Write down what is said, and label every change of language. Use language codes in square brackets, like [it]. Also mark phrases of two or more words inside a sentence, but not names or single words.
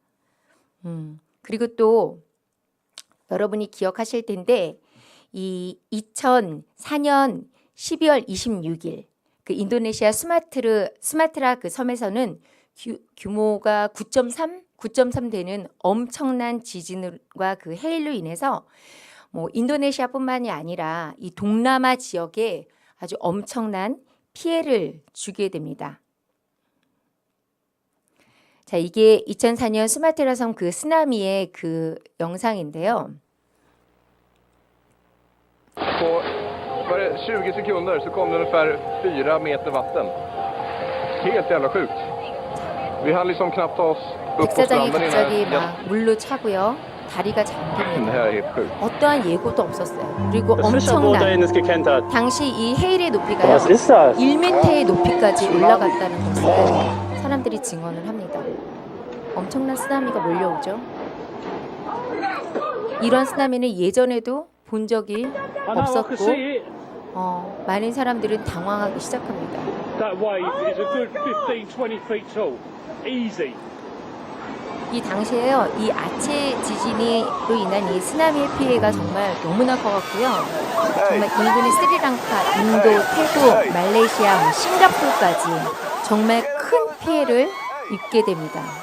[ko] 그리고 또 여러분이 기억하실 텐데 이 2004년 12월 26일 그 인도네시아 수마트라 그 섬에서는 규모가 9.3 되는 엄청난 지진과 그 해일로 인해서 뭐 인도네시아뿐만이 아니라 이 동남아 지역에 아주 엄청난 피해를 주게 됩니다. 자, 이게 2004년 수마트라 섬 그 쓰나미의 그 영상인데요. [sv] På bara 20 sekunder så kom det ungefär 4 meter vatten. Helt jävla sjukt. Vi hann liksom knappt ta oss upp på [ko] 백사장이 [sv] stranden [ko] 갑자기 [sv] innan. [ko] 막 물로 차고요. 다리가 [sv] Det [ko] 잠깁니다. [sv] här är helt sjukt. [ko] 어떠한 예고도 없었어요. 그리고 [de] Frische Boot [ko] 엄청난 [de] ist gekentert. [ko] 당시 이 해일의 높이가요. [de] Was ist das? [ko] 1m의 높이까지 올라갔다는 것을 사람들이 증언을 합니다. 엄청난 쓰나미가 몰려오죠. 이런 쓰나미는 예전에도 본 적이 [en] I know, I can [ko] 없었고 [en] see it. [ko] 많은 사람들은 당황하기 시작합니다. [en] That wave is a good 15, 20 feet tall. Easy. [ko] 이 당시에요, 이 아체 지진으로 인한 이 쓰나미의 피해가 정말 너무나 커갔고요. 정말 인근의 스리랑카, 인도, 태국, 말레이시아, 뭐 싱가포르까지 정말 큰 피해를 입게 됩니다.